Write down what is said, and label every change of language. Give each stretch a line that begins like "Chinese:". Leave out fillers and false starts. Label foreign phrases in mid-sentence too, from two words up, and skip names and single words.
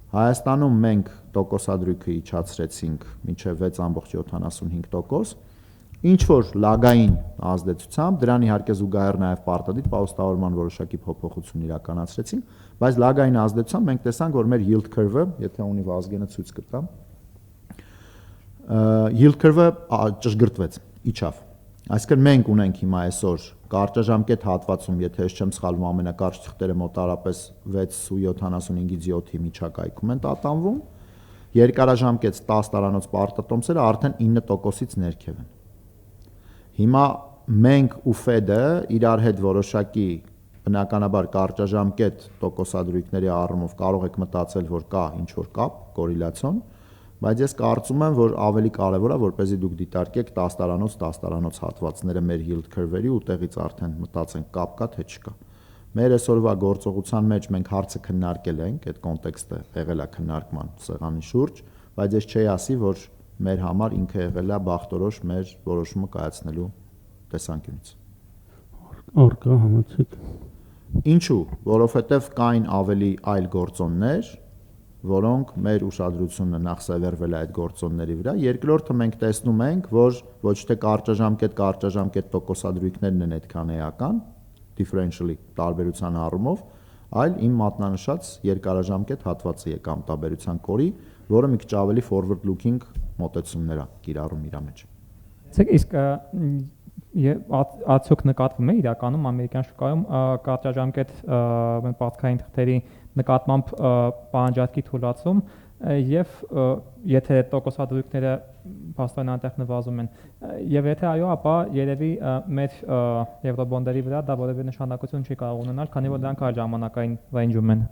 Armenian: Հայաստանում մենք տոկոսադրույքը իջացրեցինք մինչև 6.75%, Ինչ որ լագային ազդեցությամբ, դրան իհարկե զուգահեռ նաև պարտադիր պահոստավորման որոշակի փոփոխություն իրականացրեցին, բայց լագային ազդեցությամբ մենք տեսանք, որ մեր
English: yield curve-ը,
Armenian: եթե ունի Վազգենը ցույց կտամ, yield curve-ը ճշգրտվեց, իջավ։ Այսինքն մենք ունենք հիմա այսօր կարճաժամկետ հատվածում, եթե ես չեմ սխալվում, ամենակարճ թղթերը մոտարապես 6.75-ից 7-ի միջակայքում են տատանվում, երկարաժամկետ 10 տարանոց պարտատոմսերը արդեն 9%-ից ներքև են։ Հիմա մենք ու Fed-ը իրար հետ որոշակի բնականաբար կարճաժամկետ տոկոսադրույքների առումով կարող եք մտածել, որ կա ինչ-որ կապ, կորելացիոն, բայց ես կարծում եմ, որ ավելի կարևոր է, որպեսզի դուք դիտարկեք 10 տարանոց հատվածները մեր
English: yield curve-երի
Armenian: ու տեղից արդեն մտածենք կապ կա թե չկա։ Մեր այսօրվա գործողության մեջ մենք հարցը քննարկել ենք, այդ կոնտեքստը եղել է քննարկման սեղանի շուրջ, բայց ես չէի ասի, որ մեր համար ինքը եղել է բախտորոշ մեր որոշումը կայացնելու տեսանկյունից։ Արկա համեցեք։ Ինչու՞, որովհետև կային ավելի այլ գործոններ, որոնք մեր ուշադրությունը նախ սևեռվել է այդ գործոնների վրա։ Երկրորդը մենք տեսնում ենք, որ ոչ թե կարճաժամկետ տոկոսադրույքներն են այդքան էական, differentially տարբերության առումով, այլ իմ մատնանշած երկարաժամկետ հատվածը եկամտաբերության կորի, որը մի քիչ ավելի
English: forward looking
Armenian: մոտեցումներ է կիրառում իր մեջ։ Իսկ արդյոք նկատվում է իրականում ամերիկյան շուկայում կարճաժամկետ պատկային թղթերի նկատմամբ պահանջարկի թուլացում եւ եթե տոկոսադրույքները փաստորեն այնտեղ նվազում են եւ եթե այո, ապա երևի մեր եվրոբոնդերի վրա դա որևէ նշանակություն չի կարող ունենալ, քանի որ դրանք այլ ժամանակային ռեյնջում են։